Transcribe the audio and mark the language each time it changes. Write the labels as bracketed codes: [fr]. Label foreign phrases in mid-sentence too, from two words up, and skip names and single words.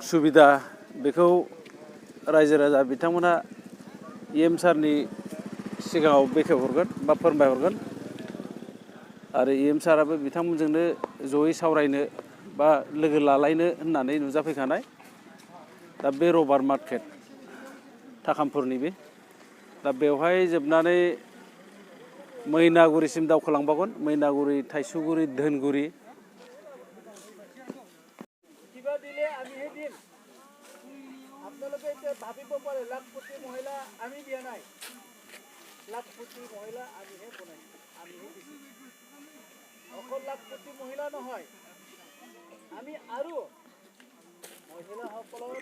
[brx] सुबिदा बेखौ रायजो राजा बिथांमोनहा सारनि सिगाङाव बेखेवहरगोन बा फोरमायहरगोन आरो साराबो बिथांमोनजोंनो जयै सावरायनो बा लोगो लालायनो होननानै नुजाफैखानाय दा बे रबार्ट मार्केट थाखामपुरनि बे दा बेवहाय जोबनानै मैनागुरिसिम दावखोलांबावगोन मैनागुरि थाइसुगुरि धोनगुरि [as] কিবা দিলে আমিহে দিম আপোনালোকে এতিয়া ভাবিব পাৰে লাখপতি মহিলা আমি দিয়া নাই লাখপতি মহিলা আমিহে বনাইছো আমিহে দিছো অকল লাখপতি মহিলা নহয় আমি আৰু মহিলাসকলৰ